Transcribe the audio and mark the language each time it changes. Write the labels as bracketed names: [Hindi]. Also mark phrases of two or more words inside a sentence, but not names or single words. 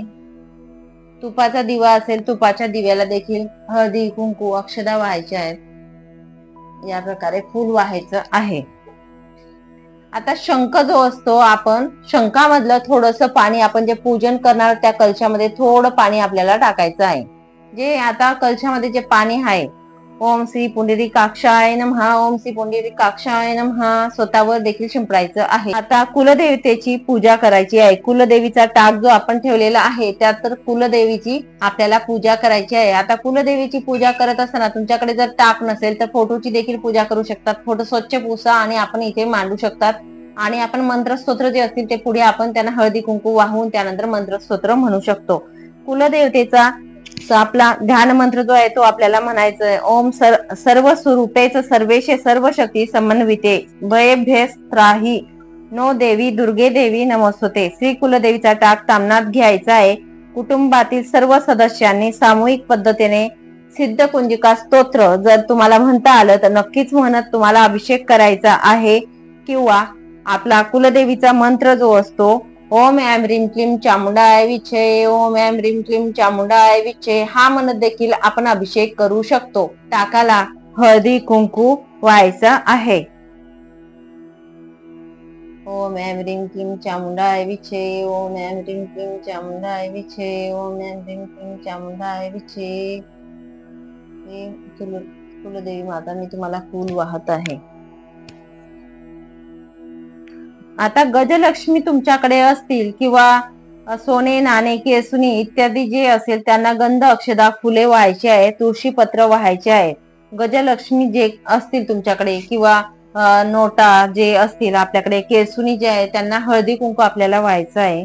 [Marathi] तुपाचा दिवा असेल तुपाच्या दिव्याला देखील हळदी कुंकू अक्षदा व्हायच्या आहेत। या प्रकारे फूल व्हायचं आहे। आता शंख जो असतो आपण शंखामधलं थोडंसं पाणी आपण जे पूजन करणार त्या कलशामध्ये थोडं पाणी आपल्याला टाकायचं आहे। जे आता कलशामध्ये जे पाणी आहे [Sanskrit] ओम श्री पुंडरीकाक्षाय नमः ओम श्री पुंडरीकाक्षाय नमः [Marathi] स्वतःवर देखील शिंपडायचं आहे। आता कुलदेवतेची पूजा करायची आहे। कुलदेवीचा टाक जो आपण ठेवलेला आहे त्यात तर कुलदेवीची आपल्याला पूजा करायची आहे। आता कुलदेवीची पूजा करत असताना तुमच्याकडे जर टाक नसेल तर फोटोची देखील पूजा करू शकतात। फोटो स्वच्छ पुसा आणि आपण इथे मांडू शकतात आणि आपण मंत्रस्तोत्र जे असतील ते पुढे आपण त्यांना हळदी कुंकू वाहून त्यानंतर मंत्रस्तोत्र म्हणू शकतो। कुलदेवतेचा आपला ध्यान मंत्र जो आहे तो आपल्याला म्हणायचा आहे। [Sanskrit] ओम सर्व स्वरूपेच सर्वेश सर्व शक्ती समन्विते भयभ्यस त्राही नो देवी दुर्गे देवी नमस्ते। [Marathi] श्री कुलदेवीचा टाक तामणात घ्यायचा आहे। कुटुंबातील सर्व सदस्यांनी सामूहिक पद्धतीने सिद्ध कुंजिका स्तोत्र जर तुम्हाला म्हणता आलं तर नक्कीच म्हणत तुम्हाला अभिषेक करायचा आहे, किंवा आपला कुलदेवीचा मंत्र जो असतो [Sanskrit] ओम ऐं ह्रीं क्लीं चामुंडाय विचे, ओम ऐं ह्रीं क्लीं चामुंडाय विचे, [Marathi] हा म्हणत देखील आपण अभिषेक करू शकतो. टाकाला हळदी कुंकू व्हायचं आहे. [Sanskrit] ओम ऐं ह्रीं क्लीं चामुंडाय विचे, ओम ऐं ह्रीं क्लीं चामुंडाय विचे, ओम ऐं ह्रीं क्लीं चामुंडाय विचे. [Marathi] कुलदेवी माता मी तुम्हाला फूल वाहत आहे. आता गजलक्ष्मी तुमच्याकडे असतील किंवा सोने नाणे केसुनी इत्यादी जे असेल त्यांना गंध अक्षदा फुले व्हायचे आहे, तुळशी पत्र व्हायचे आहे. गजलक्ष्मी जे असतील तुमच्याकडे किंवा नोटा जे असतील आपल्याकडे, केसुनी जे आहे त्यांना हळदी कुंकू आपल्याला व्हायचं आहे.